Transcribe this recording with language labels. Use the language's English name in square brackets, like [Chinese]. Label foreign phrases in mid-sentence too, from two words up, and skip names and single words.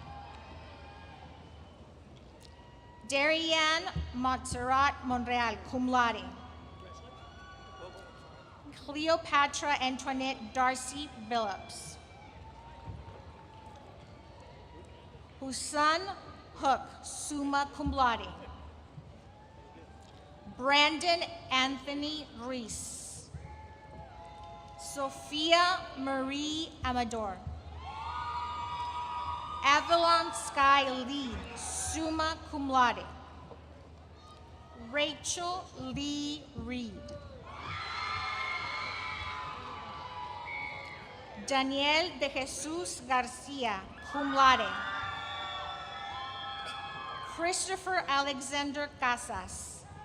[English] Darianne Montserrat Monreal, [Latin] cum laude. [English] Cleopatra Antoinette Darcy Billups. Husan Hook, [Latin] summa cum laude. [English] Brandon Anthony Reese. Sophia Marie Amador. Avalon Sky Lee, [Latin] summa cum laude. [English] Rachel Lee Reed. Daniel de Jesus Garcia, [Latin] cum laude. [English] Christopher Alexander Casas.